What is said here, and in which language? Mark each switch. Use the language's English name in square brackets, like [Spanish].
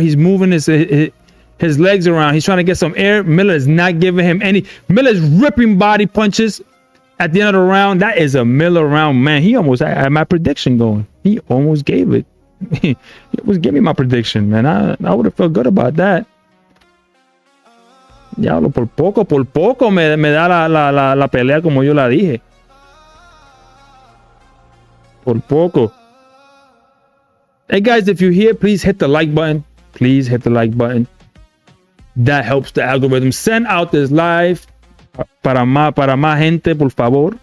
[English] He's moving his legs around. He's trying to get some air. Miller is not giving him any. Miller's ripping body punches at the end of the round. That is a Miller round, man. He almost had my prediction going. He almost gave it. He almost gave me my prediction, man. I would have felt good about that. [Spanish] Diablo, por poco me da la pelea como yo la dije. Por poco. [English] Hey guys, if you're here, please hit the like button. Please hit the like button. That helps the algorithm. Send out this live [Spanish] para más gente, por favor.